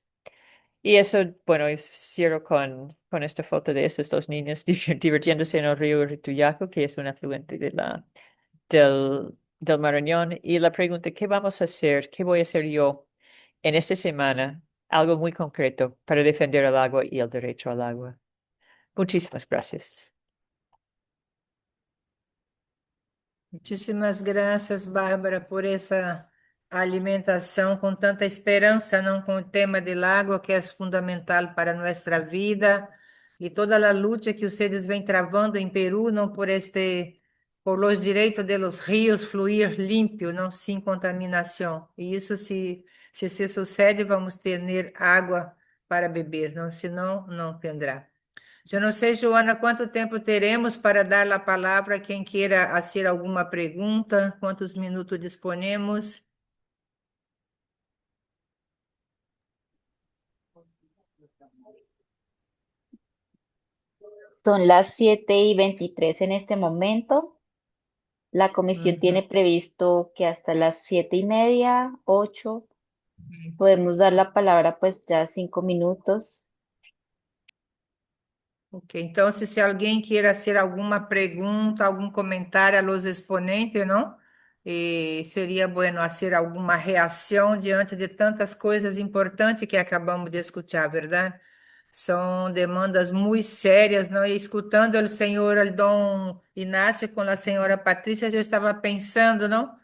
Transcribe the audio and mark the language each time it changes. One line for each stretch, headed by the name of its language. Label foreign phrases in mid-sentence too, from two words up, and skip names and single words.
Spanish: Y eso, bueno, cierro con esta foto de esos dos niños divirtiéndose en el río Rituyaco, que es un afluente del Marañón. Y la pregunta, ¿qué vamos a hacer? ¿Qué voy a hacer yo en esta semana? Algo muy concreto para defender el agua y el derecho al agua. Muchísimas gracias.
Portuguese: Muitíssimas graças, Bárbara, por essa alimentação com tanta esperança, não, com o tema
Spanish: del agua,
Portuguese: que é fundamental para nossa vida, e toda a luta que vocês vêm travando em Peru, não,
Spanish: por los
Portuguese: direitos
Spanish: de los ríos fluir limpio,
Portuguese: não, sem contaminação. E isso, se sucede, vamos ter água para beber, não, senão não tendrá. Eu não sei, Joana, quanto tempo teremos para dar a palavra a quem queira fazer alguma pergunta, quantos minutos disponemos.
Spanish: Son las 7:23 en este momento. La comisión tiene previsto que hasta las 7:30, 8, podemos dar la palabra pues ya 5 minutos.
Portuguese: Ok, então se alguém queira fazer alguma pergunta, algum comentário
Spanish: a los exponentes,
Portuguese: não? Seria bueno fazer alguma reação diante de tantas coisas importantes que acabamos de escutar, verdade? São demandas muito sérias, não? E escutando o senhor Dom Inácio com a senhora Patrícia, eu estava pensando, não?